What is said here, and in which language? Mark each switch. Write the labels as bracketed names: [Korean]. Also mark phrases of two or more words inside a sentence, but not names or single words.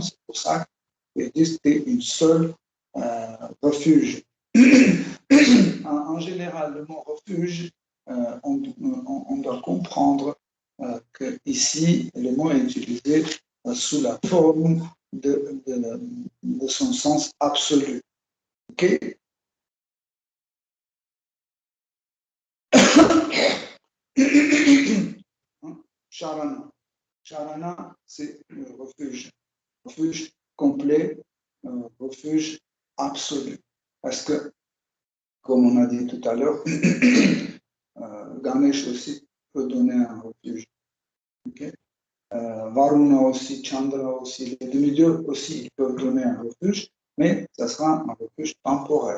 [French] C'est pour ça qu'ils disent que c'est une seule refuge. En général, le mot refuge, on doit comprendre que ici, le mot est utilisé sous la forme de son sens absolu. Okay? Sharana. Sharana, c'est le refuge. Refuge complet, refuge absolu. Parce que, comme on a dit tout à l'heure, Ganesh aussi peut donner un refuge. Okay? Varuna aussi, Chandra aussi, les demi-dieux aussi, ils peuvent donner un refuge, mais ça sera un refuge temporaire.